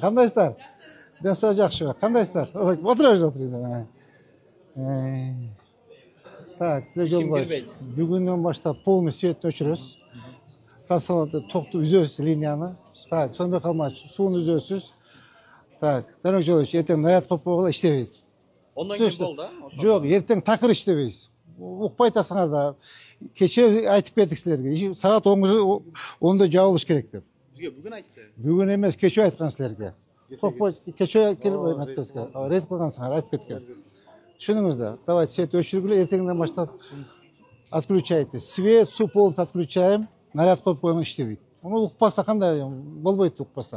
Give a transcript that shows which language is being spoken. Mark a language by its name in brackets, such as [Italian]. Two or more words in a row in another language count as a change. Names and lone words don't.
[Kyrgyz] Кандайсыздар? Денсаулык жакшыбы? Кандайсыздар? Отурыңыздар. Так, Жолдубаевич, бүгүндөн баштап [Russian] полный светти [Kyrgyz] өчүрөсүз. Трансформатор токту үзөсүз линияны. Так, сонбой калмачы, сууну үзөсүз. Так, Демирбек Жолдубаевич, эртең наряд коюп койгула иштебейт. [Uzbek] Ondan keyin bo'ldi. [Kyrgyz] Жок, эртең такыр иштебейсиз. Укпай атасыңар да. Кече айтып кеттик силерге. Саат 10'da жабылыш керек деп. [Uzbek] Bizga bugun aytdi. [Kyrgyz] Бүгүн эмес, кече айткан силерге. Кече келип эметпеске. Рет кылгансыңар, айтып кеткен. Түшүндүңүз да? Давайте свет өчүргүлө, эртеңден баштап отключайте. Свет, су [Russian] полностью отключаем. [Kyrgyz] Наряд коюп коюңуз иштебейт. Муну укпаса кандай болбойт укпаса.